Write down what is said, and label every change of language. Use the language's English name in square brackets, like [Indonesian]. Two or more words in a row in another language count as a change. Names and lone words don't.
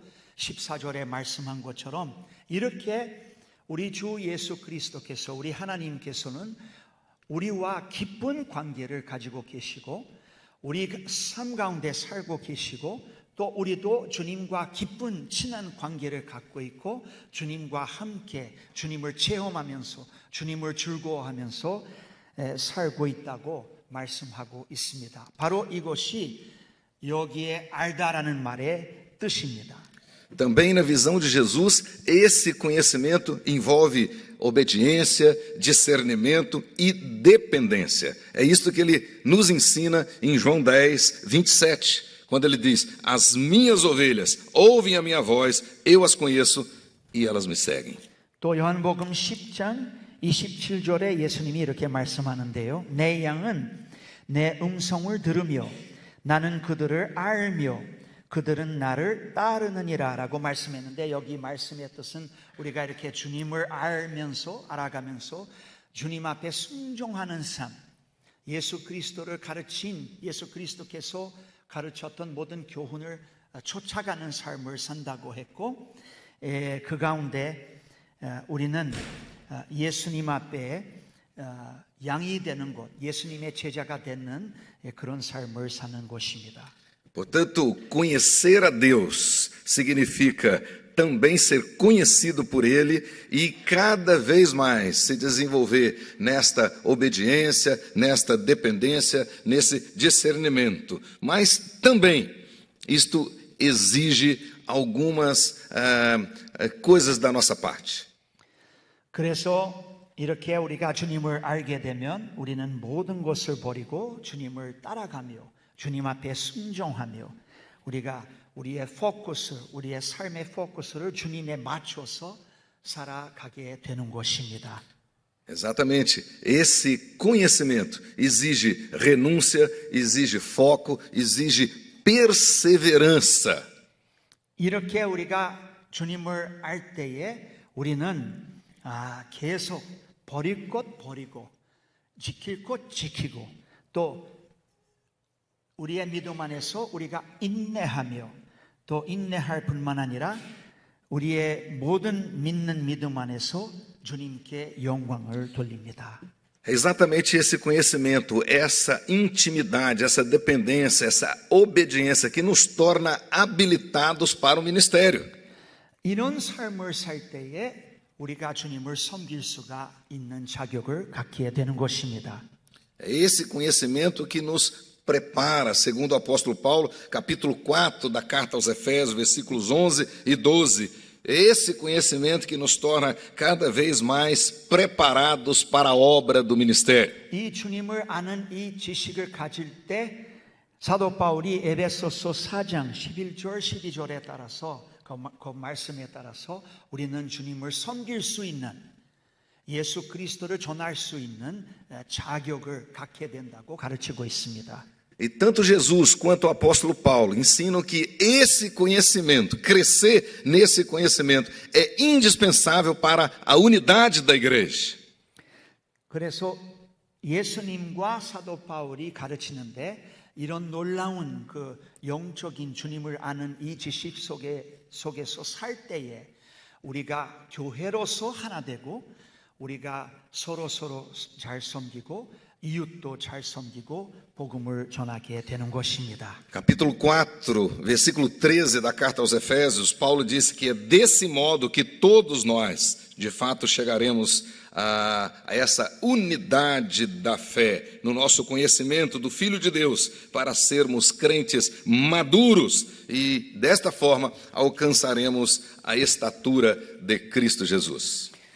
[Korean] 14절에 말씀한 것처럼 이렇게 우리 주 예수 그리스도께서 우리 하나님께서는 우리와 깊은 관계를 가지고 계시고 우리 삶 가운데 살고 계시고 또 우리도 주님과 깊은 친한 관계를 갖고 있고 주님과 함께 주님을 체험하면서 주님을 즐거워하면서 살고 있다고 말씀하고 있습니다. 바로 이것이 여기에 알다라는 말의 뜻입니다. [Portuguese] Também na visão de Jesus, esse conhecimento envolve obediência, discernimento e dependência. É isso que ele nos ensina em João 10, 27, quando ele diz: as minhas ovelhas ouvem a minha voz, eu as conheço e elas me seguem. [Korean] 또 요한복음 10장 27절에 예수님이 이렇게 말씀하는데요. 내 양은 내 음성을 들으며 나는 그들을 알며 그들은 나를 따르느니라 라고 말씀했는데 여기 말씀의 뜻은 우리가 이렇게 주님을 알면서 알아가면서 주님 앞에 순종하는 삶, 예수 그리스도를 가르친 예수 그리스도께서 가르쳤던 모든 교훈을 쫓아가는 삶을 산다고 했고 그 가운데 우리는 예수님 앞에 양이 되는 것, 예수님의 제자가 되는 그런 삶을 사는 것입니다. [Portuguese] Portanto, conhecer a Deus significa também ser conhecido por Ele e cada vez mais se desenvolver nesta obediência, nesta dependência, nesse discernimento. Mas também isto exige algumas coisas da nossa parte. [Korean] 그래서 이렇게 우리가 주님을 알게 되면 우리는 모든 것을 버리고 주님을 따라가며 주님 앞에 순종하며 우리가 우리의 포커스, 우리의 삶의 포커스를 주님에 맞춰서 살아가게 되는 것입니다. [Portuguese] Exatamente. Esse conhecimento exige renúncia, exige foco, exige perseverança. [Korean] 이렇게 우리가 주님을 알 때에 우리는 계속 버릴 것 버리고 지킬 것 지키고 또 우리의 믿음 안에서 우리가 인내하며 또 inne할 뿐만 아니라 우리의 모든 믿는 믿음 안에서 주님께 영광을 돌립니다. [Portuguese] É exatamente esse conhecimento, essa intimidade, essa dependência, essa obediência que nos torna habilitados para o ministério. [Korean] 이런 삶을 살 때에 우리가 주님을 섬길 수가 있는 자격을 갖게 되는 것입니다. [Portuguese] É esse conhecimento que nos prepara, segundo o apóstolo Paulo, capítulo 4 da carta aos Efésios, versículos 11 e 12, É esse conhecimento que nos torna cada vez mais preparados para a obra do ministério. [Korean] 이 주님을 아는 이 지식을 가질 때 사도 바울이 에베소서 4장 11절 12절에 따라서 그 말씀에 따라서 우리는 주님을 섬길 수 있는 예수 그리스도를 전할 수 있는 자격을 갖게 된다고 가르치고 있습니다. [Portuguese] E tanto Jesus quanto o apóstolo Paulo ensinam que esse conhecimento, crescer nesse conhecimento, é indispensável para a unidade da igreja. [Korean] 그래서 예수님과 사도 바울이 가르치는데 이런 놀라운 그 영적인 주님을 아는 이 지식 속에서 살 때에 우리가 교회로서 하나 되고 우리가 서로 잘 섬기고 이웃도 잘 섬기고 복음을 전하게 되는 것입니다. [Portuguese] Capítulo 4, versículo 13 da carta aos Efésios, Paulo disse que é desse modo que todos nós, de fato, chegaremos a essa unidade da fé, no nosso conhecimento do Filho de Deus, para sermos crentes maduros e, desta forma, alcançaremos a estatura de Cristo Jesus.